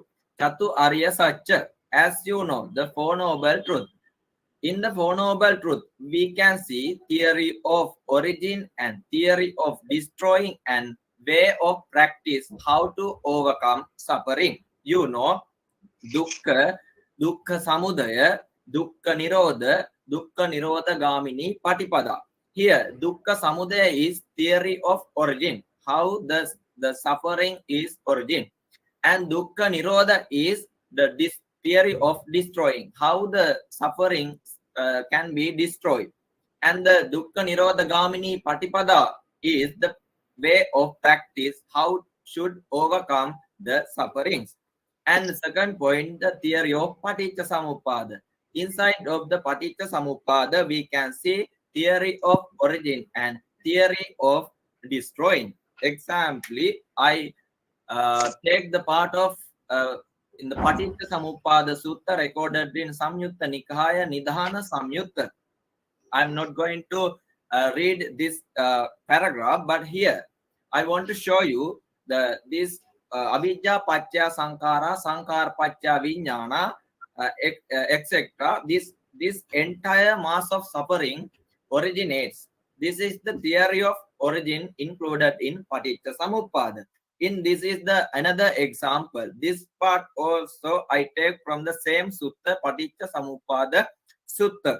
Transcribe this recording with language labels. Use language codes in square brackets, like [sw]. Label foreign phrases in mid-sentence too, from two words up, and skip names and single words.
[pi] Chatu Arya Satya. [en] As you know, the Four Noble Truth. In the Four Noble Truth, we can see theory of origin and theory of destroying and way of practice how to overcome suffering. You know, [pi] dukkha, dukkha samudaya, dukkha nirodha gamini patipada. [en] Here, [pi] dukkha samudaya [en] is theory of origin, how the suffering is origin. And [pi] dukkha nirodha [en] is the theory of destroying, how the suffering can be destroyed. And the [pi] dukkha nirodha gamini patipada [en] is the way of practice, how should overcome the sufferings. And the second point, the theory of [pi] Paticca Samuppada. [en] Inside of the [pi] Paticca Samuppada, [en] we can see theory of origin and theory of destroying. Example, I take the part of in the Paticca Samuppada Sutta recorded in Samyutta Nikaya Nidhana Samyutta. I'm not going to read this paragraph, but here I want to show you this [pi] avijja pacca sankara, sankara pacca vijnana, [en] etc. This entire mass of suffering originates. This is the theory of origin included in [pi] Paticca Samuppada. [en] In this is the another example. This part also I take from the same sutta, Paticca Samuppada Sutta.